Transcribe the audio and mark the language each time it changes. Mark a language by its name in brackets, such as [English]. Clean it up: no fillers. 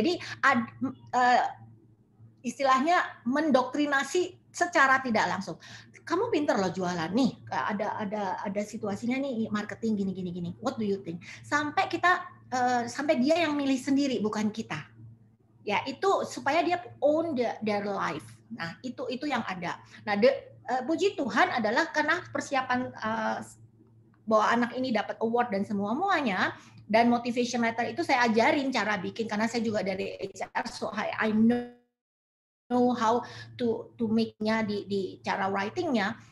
[Indonesian] Jadi istilahnya mendoktrinasi secara tidak langsung. Kamu pinter loh jualan nih. Ada situasinya nih marketing gini. [English] What do you think? [Indonesian] Sampai dia yang milih sendiri, bukan kita. Ya, itu supaya dia [English] own their life. [Indonesian] Nah, itu yang ada. Nah, puji Tuhan adalah karena persiapan bahwa anak ini dapat award dan semuanya, dan motivation letter itu saya ajarin cara bikin, karena saya juga dari HR, [English] so I know how to make-nya [Indonesian] di cara writing-nya.